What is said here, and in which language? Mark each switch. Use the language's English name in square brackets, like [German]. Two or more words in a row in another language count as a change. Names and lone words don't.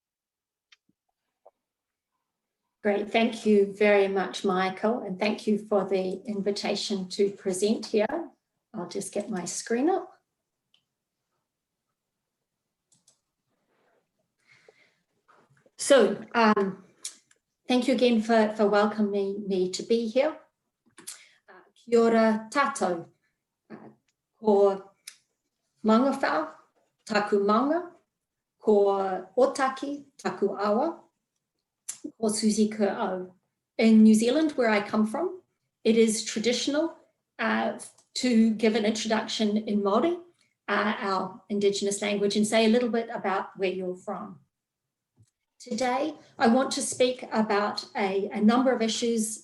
[English] Great, thank you very much, Michael, and thank you for the invitation to present here. I'll just get my screen up. So, thank you again for welcoming me to be here. [Māori] Kia ora tātou, ko mangawhau, taku maunga, ko otaki, taku awa, ko Susie Kerr au. [English] In New Zealand, where I come from, it is traditional to give an introduction in Māori, our Indigenous language, and say a little bit about where you're from. Today, I want to speak about a number of issues.